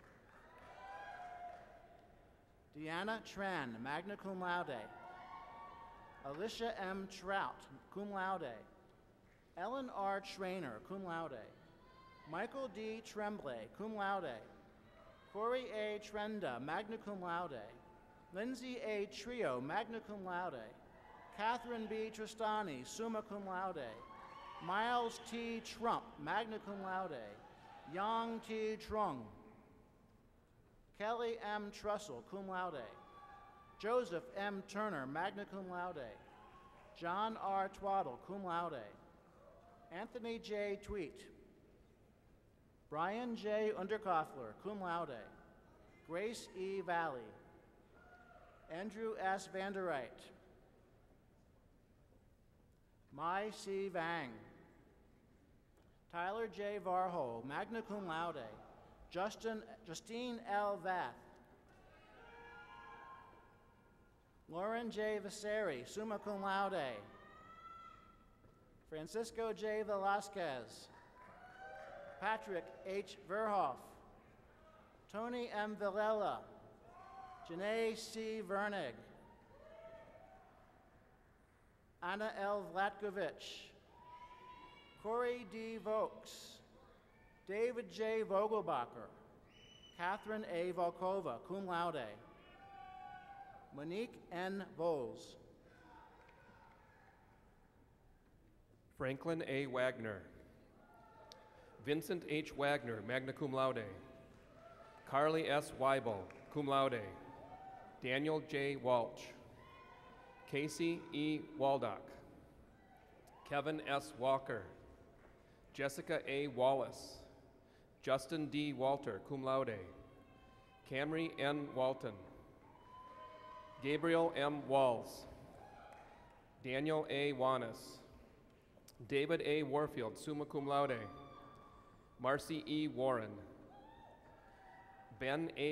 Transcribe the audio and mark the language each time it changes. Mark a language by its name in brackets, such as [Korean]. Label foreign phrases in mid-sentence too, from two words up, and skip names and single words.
[English] Deanna Tran, [Latin] magna cum laude. [English] Alicia M. Trout, [Latin] cum laude. [English] Ellen R. Trainer, [Latin] cum laude. [English] Michael D. Tremblay, [Latin] cum laude. [English] Corey A. Trenda, [Latin] magna cum laude. [English] Lindsay A. Trio, [Latin] magna cum laude. [English] Catherine B. Tristani, [Latin] summa cum laude. [English] Miles T. Trump, magna cum laude. Yang T. Trung. Kelly M. Trussell, [Latin] cum laude. [English] Joseph M. Turner, [Latin] magna cum laude. [English] John R. Twaddle, [Latin] cum laude. [English] Anthony J. Tweet. Brian J. Underkoffler, [Latin] cum laude. [English] Grace E. Valley. Andrew S. Vanderwright. Mai C. Vang. Tyler J. Varhol, [Latin] magna cum laude. [English] Justine L. Vath. Lauren J. Vasari, [Latin] summa cum laude. [English] Francisco J. Velasquez. Patrick H. Verhoff. Tony M. Villela. Janae C. Vernig. Anna L. Vlatkovich. Corey D. Vokes. David J. Vogelbacher. Catherine A. Volkova, [Latin] cum laude. [English] Monique N. Bowles. Franklin A. Wagner. Vincent H. Wagner, [Latin] magna cum laude. [English] Carly S. Weibel, [Latin] cum laude. [English] Daniel J. Walsh. Casey E. Waldock. Kevin S. Walker. Jessica A. Wallace. Justin D. Walter, [Latin] cum laude. [English] Camry N. Walton. Gabriel M. Walls. Daniel A. Wanis. David A. Warfield, [Latin] summa cum laude. [English] Marcy E. Warren. Ben A.